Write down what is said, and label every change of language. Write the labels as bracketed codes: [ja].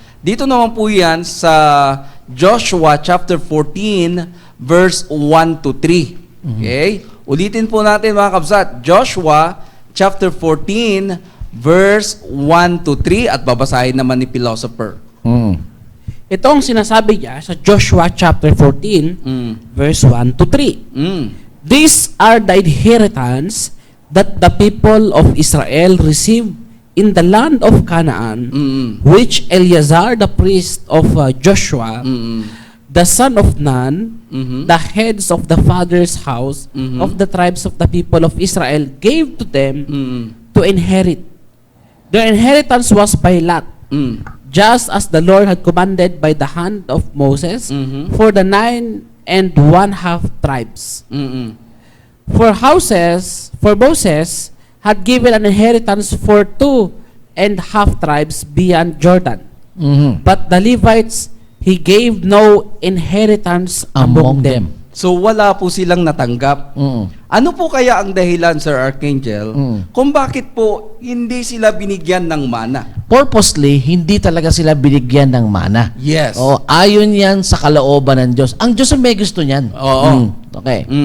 [tl] Dito naman po yan sa Joshua chapter 14 verse 1 to 3. Okay? Ulitin po natin mga kabsat. Joshua chapter 14 verse 1 to 3 at babasahin naman ni philosopher. Ito ang sinasabi niya sa Joshua chapter 14, verse 1 to 3. [en] These are the inheritance that the people of Israel received in the land of Canaan, which Eleazar the priest of Joshua, the son of Nun, the heads of the father's house of the tribes of the people of Israel, gave to them to inherit. Their inheritance was by lot, just as the Lord had commanded by the hand of Moses, for the 9 1/2 tribes. For Moses had given an inheritance for 2 1/2 tribes beyond Jordan. But the Levites, he gave no inheritance among them. [tl] So wala po silang natanggap. Ano po kaya ang dahilan, Sir Archangel, kung bakit po hindi sila binigyan ng mana? Purposely, hindi talaga sila binigyan ng mana. [en] Yes. [tl] O, ayon yan sa kalooban ng Diyos. Ang Diyos ang may gusto niyan. Oo. [en] Okay.